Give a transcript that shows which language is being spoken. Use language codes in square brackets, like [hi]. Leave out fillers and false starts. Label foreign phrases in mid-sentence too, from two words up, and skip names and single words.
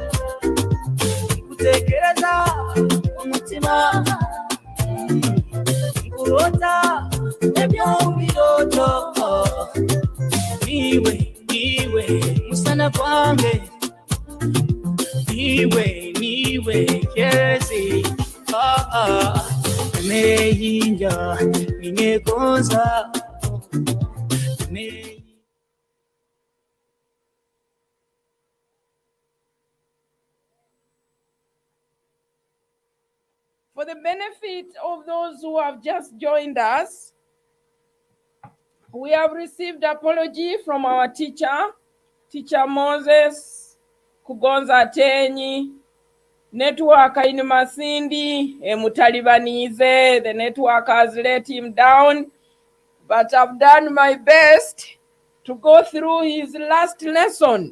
[nyo] Kutekereza umutima Kurota Ebyo biroto Niwe Musana kwange Niwe Kezi Meyinja Ningegonza [en] For the benefit of those who have just joined us, we have received apology from our teacher Moses, Kugonza Ateenyi, network in Masindi, Mutalibanize, the network has let him down, but I've done my best to go through his last lesson.